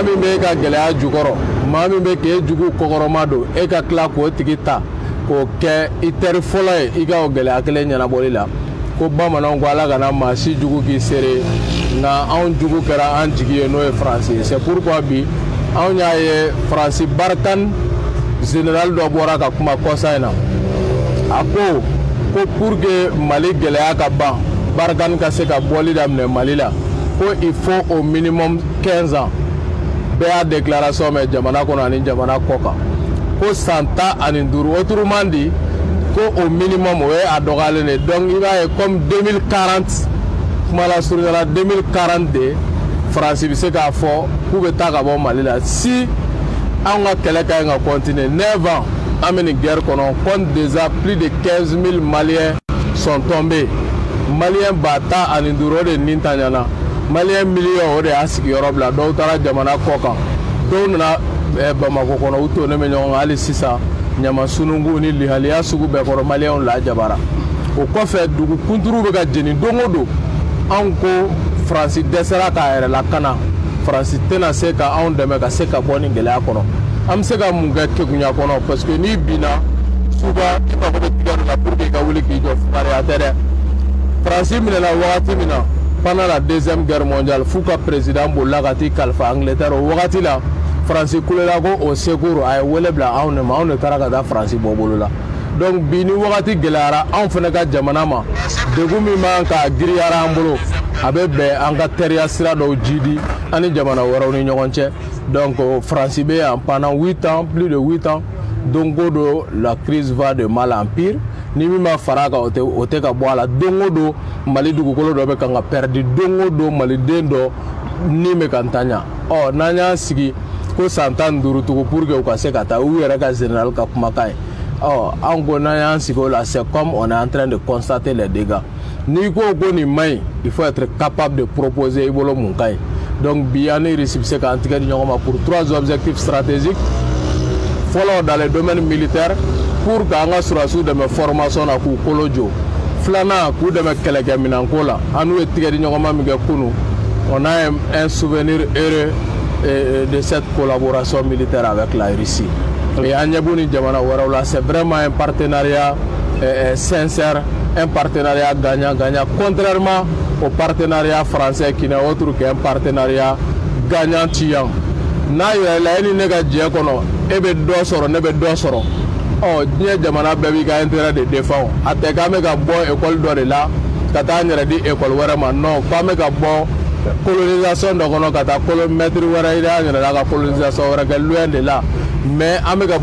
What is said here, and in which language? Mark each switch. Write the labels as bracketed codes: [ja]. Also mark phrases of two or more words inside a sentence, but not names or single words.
[bm] min bɛ e ka gɛlɛya jukɔrɔ maa min bɛ k'e jugu kɔkɔrɔma don e ka tila k'o tigi ta k'o kɛ i teri fɔlɔ ye i ka o gɛlɛya kelen ɲɛnabɔli la ko bamananw ko ala kana maa si jugu k'i seere nka anw jugu kɛra an jigi ye n'o ye Faransi ye [fr] c'est pourquoi [bm] bi anw y'a ye Faransi Barkhane général dɔ bɔra ka kuma kɔsa in na a ko [fr] pour que [bm] Mali gɛlɛya ka ban Barkhane ka se ka bɔli daminɛ Mali la ko [fr] il faut au minimum 15 ans [bm] bɛɛ y'a déclaration mɛn jamana kɔnɔ ani jamana kɔ kan ko san 15 [fr] autrement dit [bm] ko [fr] au minimum [bm] o ye a dɔgɔyalen de donc i b'a ye comme 2040 kuma la surunya la 2040 de Faransi bɛ se k'a fɔ k'u bɛ taa ka bɔ Mali la si an ka kɛlɛ ka ɲi ka continuer 9 ans an bɛ nin guerre kɔnɔ [fr] on compte déjà plus de 15 000 Maliens sont tombés [bm] Malien ba 15 de nin ta ɲana Malien million o de y'a sigiyɔrɔ bila dɔw taara jamana kɔ kan dɔw nana Bamako kɔnɔ u tonnen bɛ ɲɔgɔn kan hali sisan ɲama sununkun ni lihaliya sugu bɛɛ kɔrɔ Maliens lajabara o kɔfɛ dugu kunturu bɛ ka jeni don o don anw ko Faransi dɛsɛra k'a yɛrɛ lakana Faransi tɛna se ka anw dɛmɛ ka se ka bɔ nin gɛlɛya kɔnɔ an bɛ se ka mun kɛ kegunya kɔnɔ [fr] parce que [bm] n'i binna souvent i mago bɛ tigɛ dɔ la pour que i ka wuli k'i jɔ fugariya tɛ dɛ Faransi minɛna wagati min na [fr] pendant la deuxième guerre mondiale [bm] f'u ka président bolila ka t'i kalifa Angleterre o wagati la Faransi kulela ko o secours a ye wele bila anw de ma anw de taara ka taa Faransi bɔ bolo la donc bi ni wagati gɛlɛyara anw fana ka jamana ma degun min b'an ka giriyara an bolo a bɛ bɛn an ka teriya sira dɔw jidi ani jamana wɛrɛw ni ɲɔgɔn cɛ donc Faransi bɛ yan [fr] pendant 8 ans plus de 8 ans [bm] don o don [fr] la crise va de mal en pire [bm] ni min ma fara kan o tɛ ka bɔ a la don o don Mali dugukolo dɔ bɛ kan ka perdre don o don maliden dɔ ni bɛ ka ntanya ɔ n'an y'an sigi ko san 15 tugun [fr] pour que [bm] u ka se ka taa u yɛrɛ ka général ka kumakan ye ɔ an ko n'an y'an sigi o la [fr] c'est comme on est en train de constater les dégâts [bm] n'i ko ko nin man ɲi [fr] il faut être capable de proposer [bm] i bolo mun ka ɲi donc bi an ni Russie bɛ se k'an tigɛ di ɲɔgɔn ma [fr] pour 3 objectifs stratégiques [bm] fɔlɔ [fr] dans les domaines militaires [bm] pour k'an ka sɔrɔdasiw dɛmɛ formation na k'u kolo jɔ filanan k'u dɛmɛ kɛlɛkɛminɛnko la an n'u ye tigɛ di ɲɔgɔn ma min kɛ kunu [fr] on a un souvenir heureux de cette collaboration militaire avec la Russie [bm] et an ɲɛ b'u ni jamana wɛrɛw la [fr] c'est vraiment un partenariat sincère un partenariat gagnant-gagnant contrairement au partenariat français qui n'est autre qu'un partenariat gagnant-tiant [bm] n'a yɛrɛ ni ne ka diɲɛ kɔnɔ e bɛ dɔ sɔrɔ ne bɛ dɔ sɔrɔ ɔ diɲɛ jamana bɛɛ b'i ka [fr] intérêt de [bm] défend a tɛ k'an bɛ ka bɔ école dɔ de la ka taa n yɛrɛ di école wɛrɛ ma non k'an bɛ ka bɔ colonisation dɔ kɔnɔ ka taa mètre wɛrɛ ɲini an yɛrɛ la ka colonisation wɛrɛ kɛ [fr] loin de là mais [bm] an bɛ ka